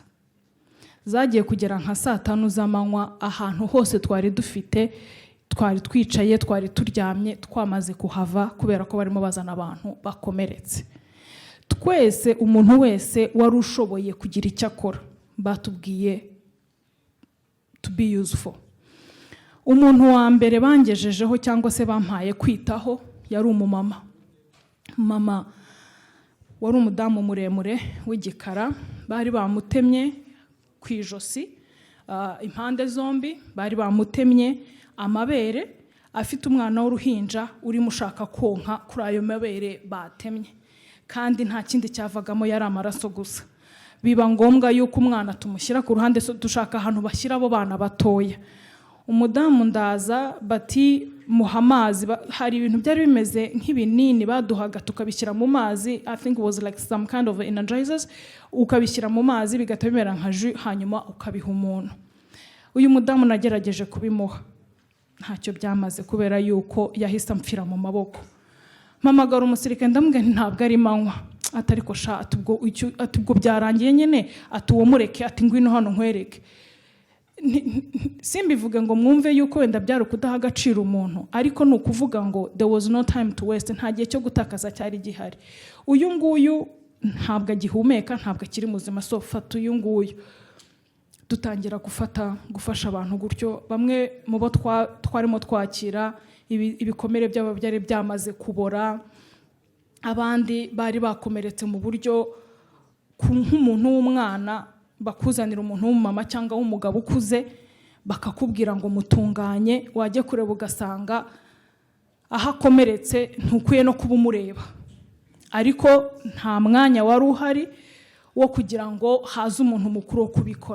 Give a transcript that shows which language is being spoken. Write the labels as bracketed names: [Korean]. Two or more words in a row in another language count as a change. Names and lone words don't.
[Kinyarwanda] Zagiye kugera nka saa 5 z'amanywa, ahantu hose twari dufite, twari twicaye, twari turyamye, twamaze kuhava kubera ko barimo bazana abantu bakomeretse. Twese, umuntu wese wari ushoboye kugira icyo akora, batubwiye [English] to be useful. [Kinyarwanda] Umuntu wa mbere bangejejeho cyangwa se bampaye kwitaho yari umumama. Mama wari umudamu muremure w'igikara, bari bamutemye ku ijosi, impande zombi bari bamutemye amabere, afite umwana w'uruhinja urimo ushaka konka kuri ayo mabere batemye, kandi nta kindi cyavagamo, yari amaraso gusa. Biba ngombwa yuko umwana tumushyira ku ruhande, dushaka ahantu bashyira abo bana batoya. Umudamu ndaza bati muha amazi, hari ibintu byari bimeze nk'ibinini baduhaga tukabishyira mu mazi, [English] I think it was like some kind of energizers, [Kinyarwanda] ukabishyira mu mazi bigata bimera nka jus, hanyuma ukabiha umuntu. Uyu mudamu nagerageje kubimuha, ntacyo byamaze kubera yuko yahise amfira mu maboko. Mpamagara umusirikare ndamubwira ntabwo ari manywa, atariko sha atubwo byarangiye nyine, ati uwo mureke, ati ngwino hano nkwereke. Simbivuge ngo mwumve yuko wenda byari kudaha agaciro umuntu, ariko ni ukuvuga ngo [English] there was no time to waste, [Kinyarwanda] nta gihe cyo gutakaza cyari gihari. Uyu nguyu ntabwo agihumeka, ntabwo akiri muzima, so fata uyu nguyu. Dutangira gufasha abantu gutyo. Bamwe mu bo twarimo twakira, ibikomere byabo byari byamaze kubora, abandi bari bakomeretse mu buryo nk'umuntu w'umwana bakuzanira umuntu w'umumama cyangwa w'umugabo ukuze, bakakubwira ngo mutunganye, wajye kureba ugasanga aho akomeretse ntukwiye no kuba umureba, ariko nta mwanya wari uhari wo kugira ngo haze umuntu mukuru wo kubikora.